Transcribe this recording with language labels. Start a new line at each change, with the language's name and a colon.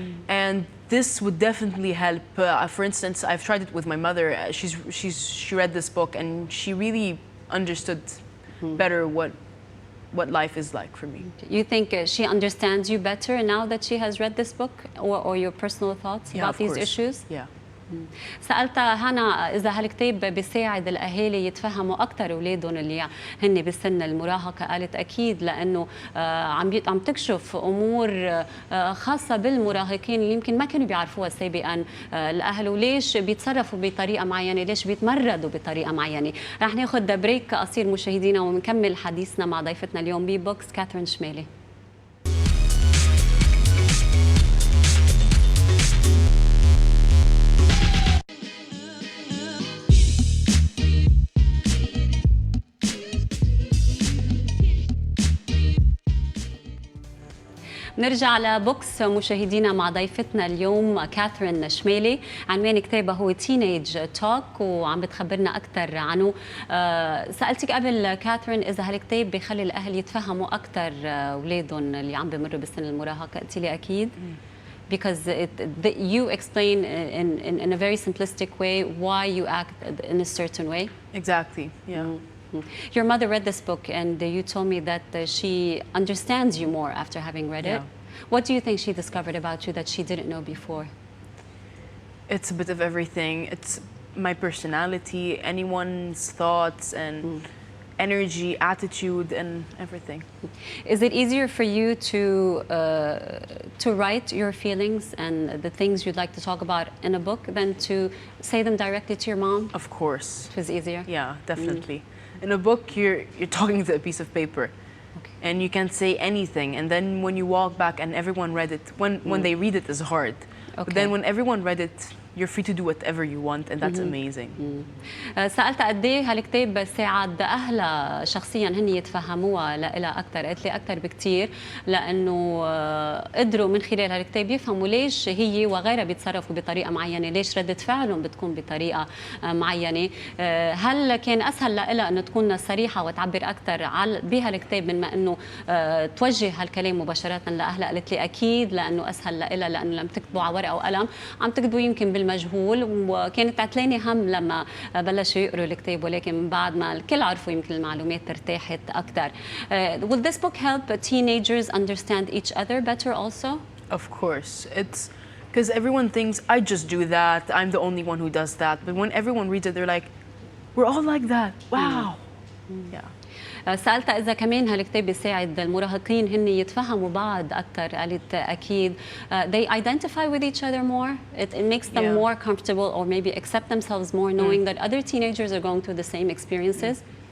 English: And this would definitely help. For instance, I've tried it with my mother. She read this book and she really understood better what life is like for me. You think she understands you better now that she has read this book, or your personal thoughts about these issues? Yeah.
Arabic: سألتها هنا إذا هالكتاب بيساعد الأهالي يتفهموا أكثر أولادهم اللي هن بسن المراهقة. قالت أكيد، لأنه عم تكشف أمور خاصة بالمراهقين اللي يمكن ما كانوا بيعرفوها سابقا الأهل، وليش بيتصرفوا بطريقة معينة، ليش بيتمردوا بطريقة معينة. رح ناخذ بريك قصير مشاهدينا ونكمل حديثنا مع ضيفتنا اليوم ببوكس كاثرين شمالي. نرجع لبوكس مشاهدينا مع ضيفتنا اليوم كاثرين شمالي. عنوان كتابها هو تينيج توك وعم بتخبرنا أكثر عنه. سألتك قبل كاثرين إذا هالكتاب بيخلي الأهل يتفهموا أكثر أولادهم اللي عم بمروا بسن المراهقة. قلتي لي أكيد.
English: Because you explain in a very simplistic way why you act in a certain way. Exactly, yeah. Your mother read this book and you told me that she understands you more after having read it. What do you think she discovered about you that she didn't know before? It's a bit of everything. It's my personality, anyone's thoughts and energy, attitude, and everything. Is it easier for you to write your feelings and the things you'd like to talk about in a book than to say them directly to your mom? Of course. It was easier? Yeah, definitely. In a book, you're talking to a piece of paper, and you can't say anything. And then when you walk back and everyone read it, when they read it is hard. But then when everyone read it, you're free to do whatever you want, and that's amazing.
Arabic: سألت قد ايه هالكتاب ساعد أهلها شخصيا هن يتفهموها لها أكثر. قالت لي أكثر بكثير، لأنه قدروا من خلال هالكتاب يفهموا ليش هي وغيرها بيتصرفوا بطريقة معينة، ليش ردة فعلهم بتكون بطريقة معينة. هل كان أسهل لها أنه تكون صريحة وتعبر أكثر بهالكتاب من ما أنه توجه هالكلام مباشرة لأهلها؟ قالت لي أكيد، لأنه أسهل لها، لأنه لم تكتبوا على ورقة وقلم، عم تكتبوا يمكن بالمجهول، وكانت عتلاني هم لما بلشوا يقروا الكتاب، ولكن من بعد ما الكل عرفوا يمكن المعلومات ارتاحت أكثر.
English: Will this book help teenagers understand each other better also? Of course. It's because everyone thinks I just do that, I'm the only one who does that. But when everyone reads it, they're like, we're all like that. Wow. Yeah.
Arabic: سألتها إذا كمان هالكتاب بيساعد المراهقين هن يتفهموا بعض أكثر. قالت أكيد.
English: They identify with each other more. It makes them more comfortable, or maybe accept themselves more, knowing that other teenagers are going through the same experiences.